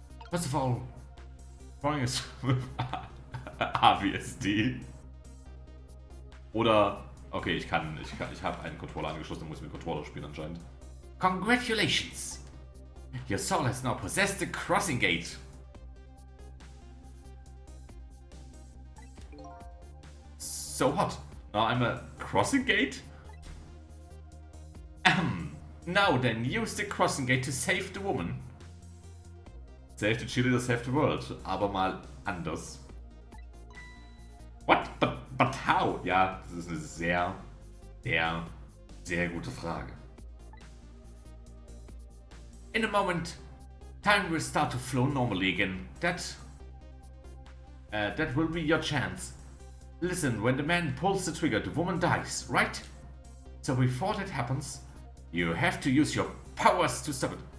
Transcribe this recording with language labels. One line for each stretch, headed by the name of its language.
English: First of all, drawing is with ABSD.
German: Oder, okay, ich habe einen Controller angeschlossen, dann muss ich mit Controller spielen anscheinend.
English: Congratulations! Your soul has now possessed the crossing gate. So what? Now I'm a crossing gate? Now then, use the crossing gate to save the woman. Save the cheerleader, save the world.
German: Aber mal anders.
English: What? But how?
German: Ja, das ist eine sehr gute Frage.
English: In a moment, time will start to flow normally again. That will be your chance. Listen, when the man pulls the trigger, the woman dies, right? So before that happens, you have to use your powers to stop it.